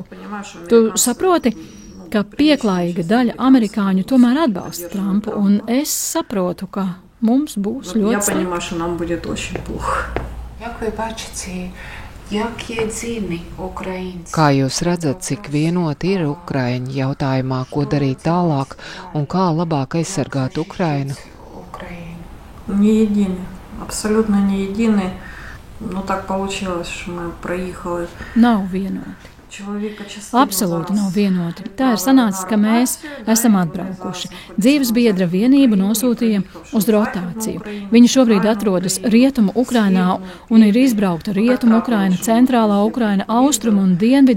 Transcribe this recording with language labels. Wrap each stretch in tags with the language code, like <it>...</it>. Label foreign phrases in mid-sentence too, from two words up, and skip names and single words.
<lv>Tu saproti, ka pieklājīga daļa amerikāņu tomēr atbalsta Trumpu, un es saprotu, ka mums būs ļoti slikti. Kā jūs redzat, cik vienoti ir Ukraiņi jautājumā, ko darīt tālāk un kā labāk aizsargāt Ukrainu?</lv> <ru>Не едины, абсолютно не едины. Ну так получилось, что мы проехали.</ru> <lv>Nav vienoti. Absolūti nav vienoti. Tā ir sanācis, ka mēs esam atbraukuši. Dzīves biedra vienību nosūtīja uz rotāciju. Viņa šobrīd atrodas Rietumu Ukrainā un ir izbraukta Rietumu Ukraina, Centrālā Ukraina, Austrumu un Dienvidi.</lv>